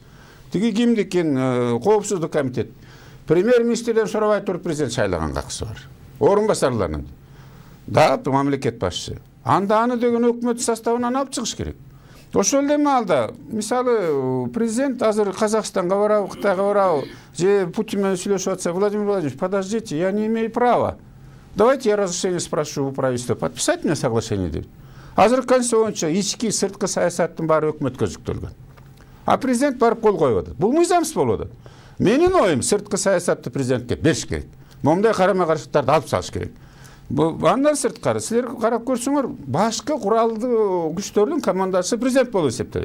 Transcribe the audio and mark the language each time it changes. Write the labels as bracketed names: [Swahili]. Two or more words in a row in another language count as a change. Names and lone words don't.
[Kyrgyz] Тиги кимдикин коопсуздук комитет. Премьер-министрден сурабай туруп президент шайлаган акысы бар. Орун басарларынын. Да, мамлекет башчысы. Анда аны деген өкмөт составынан алып чыгыш керек. Ошол эле маалда, мисалы президент азыр Казакстанга барабы, Кытайга барабы, же Путин менен сүйлөшүп атса, Владимир Владимирович, [Russian] подождите, я не имею права. Давайте я разрешение спрошу у правительства, подписать мне соглашение деп. [Kyrgyz] Азыр конституция боюнча ички сырткы саясаттын баары өкмөткө жүктөлгөн. А президент барып кол коюп атат. Бул мыйзамсыз болуп атат. Менин оюм, сырткы саясатты президентке бериш керек. Момундай карама-каршылыктарды алып салыш керек. Андан сырткары силер карап көрсөңөр, башкы куралдуу күчтөрдүн командасы президент болуп эсептелет.